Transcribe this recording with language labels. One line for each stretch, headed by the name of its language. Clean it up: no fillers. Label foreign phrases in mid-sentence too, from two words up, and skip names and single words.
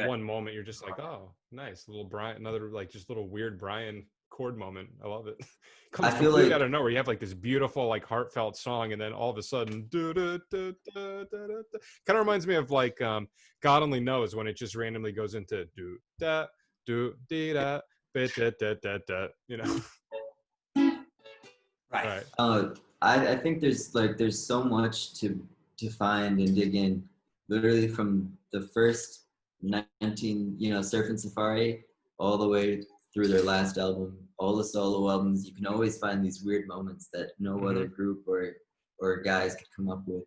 English: One moment you're just like, oh, nice. Little Brian, another like just little weird Brian chord moment. I love it. Comes I feel like out of nowhere. You have like this beautiful, like heartfelt song, and then all of a sudden, kind of reminds me of like God Only Knows when it just randomly goes into do da do dee da bit da da da da. Right. I think there's so much to find and dig in. Literally from the first 19, Surf and Safari, all the way through their last album, all the solo albums, you can always find these weird moments that no other group or guys could come up with.